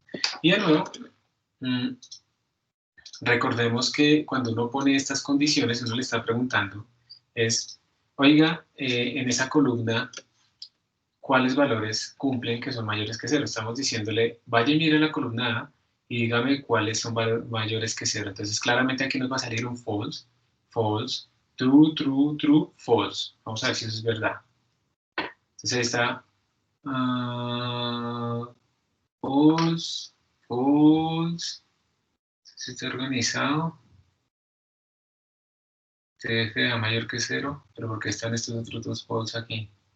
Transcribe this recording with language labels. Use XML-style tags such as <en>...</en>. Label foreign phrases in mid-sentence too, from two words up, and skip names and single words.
<es>Y de nuevo, recordemos que cuando uno pone estas condiciones, uno le está preguntando, es, oiga, en esa columna, ¿cuáles valores cumplen que son mayores que 0? Estamos diciéndole, vaya y mire la columna A y dígame cuáles son mayores que 0. Entonces, claramente aquí nos va a salir un</es> <en>false, false, true, true, true, false.</en> <es>Vamos a ver si eso es verdad. Entonces ahí está</es> <en>false, false,</en> <es>si está organizado, TF a mayor que 0, pero ¿por qué están estos otros dos false aquí?</es>